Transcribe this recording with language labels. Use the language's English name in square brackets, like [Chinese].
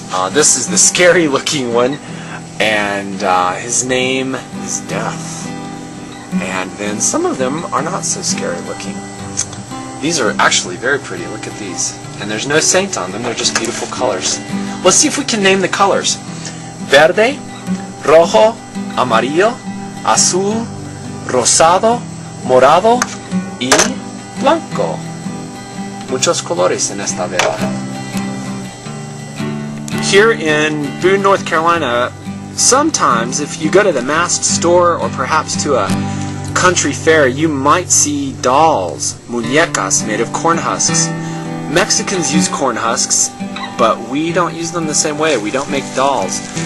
[English] This is the scary looking one, and his name is Death. And then some of them are not so scary looking. These are actually very pretty. Look at these. And there's no saint on them. They're just beautiful colors. Let's see if we can name the colors. [Spanish] Verde, rojo, amarillo, azul, rosado, morado y blanco. Muchos colores en esta vela. [English] Here in Boone, North Carolina, sometimes if you go to the massed store or perhaps to a country fair, you might see dolls, muñecas, made of corn husks. Mexicans use corn husks, but we don't use them the same way. We don't make dolls.